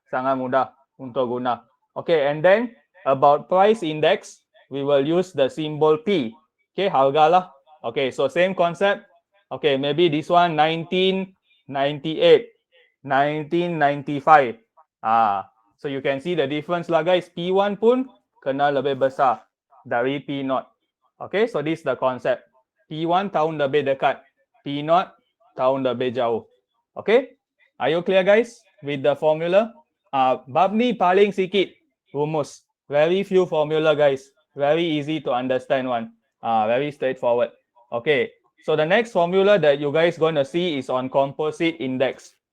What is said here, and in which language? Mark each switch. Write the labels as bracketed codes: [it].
[ms] Sangat mudah untuk guna. [en] Okay, and then about price index, we will use the symbol P. Okay, [ms] harga lah. [en] Okay, so same concept. Okay, maybe this one 1998, 1995. So you can see the difference lah guys. [ms] P1 pun kena lebih besar dari P0. [en] Okay, so this is the concept. [ms] P1 tahun lebih dekat, P0 tahun lebih jauh. [en] Okay, are you clear guys with the formula? [ms] Bab ni paling sikit rumus. [en] Very few formula guys. Very easy to understand one. Very straightforward. Okay, so the next formula that you guys going to see is on composite index.